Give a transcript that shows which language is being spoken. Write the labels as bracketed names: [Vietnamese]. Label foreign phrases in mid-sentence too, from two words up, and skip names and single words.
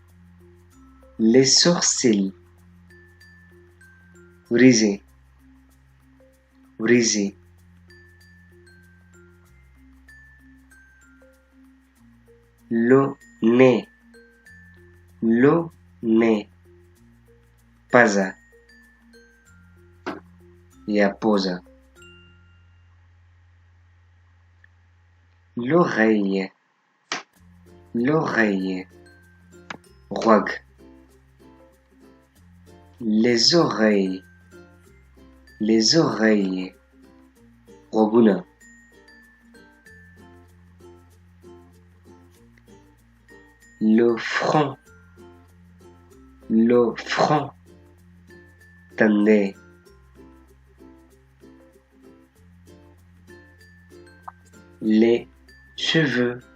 [Pashto] وریځې le nez پزه یا پوزه l'oreille غوږ les [French] oreilles غوږونه le front تندی les cheveux